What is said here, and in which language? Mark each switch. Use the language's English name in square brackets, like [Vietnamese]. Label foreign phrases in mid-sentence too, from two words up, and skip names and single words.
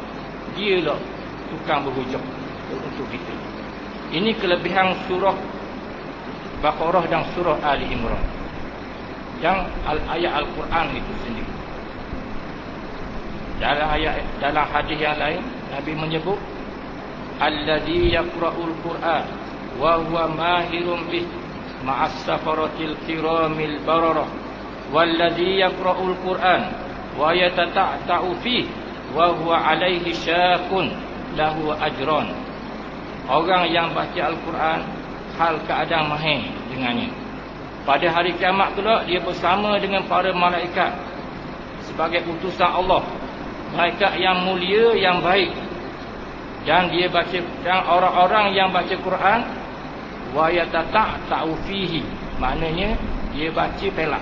[Malay] Dialah tukang berhujah untuk kita. Ini kelebihan surah Baqarah dan surah Ali Imran dan ayat Al-Quran itu sendiri. Dalam hadis yang lain, Nabi menyebut, [Arabic] "الذي يقرأ القرآن وهو ماهر به مع السفرة الكرام البررة والذي يقرأ القرآن ويتتعتع فيه وهو عليه شاق له أجران." [Malay] Orang yang baca Al-Quran hal keadaan mahir dengannya, pada hari kiamat kelak dia bersama dengan para malaikat sebagai utusan Allah, malaikat yang mulia, yang baik. Dan dia baca, dan orang-orang yang baca Quran [Arabic] ويتتعتع فيه, [Malay] maknanya dia baca pelak.